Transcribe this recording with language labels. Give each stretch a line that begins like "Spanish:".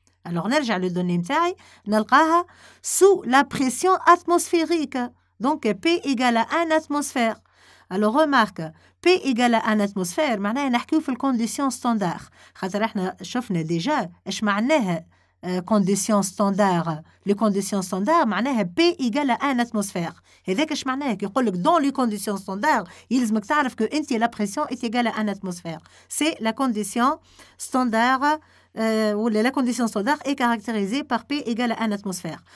French: Alors,
Arabic: نرجع للدوني نتاعي نلقاها
French: sous la pression atmosphérique. Donc, P égale à 1 atmosphère. Alors, remarque, P égale à 1 atmosphère,
Arabic: معناها نحكيو في الكونديسيون ستاندار. خاطر احنا شفنا ديجا اش معناها
French: conditions standards. Les conditions standards,
Arabic: معناها
French: P égale à 1 atmosphère.
Arabic: هذاك اش معناها كي يقول لك
French: dans les conditions standards,
Arabic: يلزمك تعرف
French: que
Arabic: انت
French: la pression est égale à 1 atmosphère. C'est la condition standard où la condition standard est caractérisée par P égale à 1 atmosphère.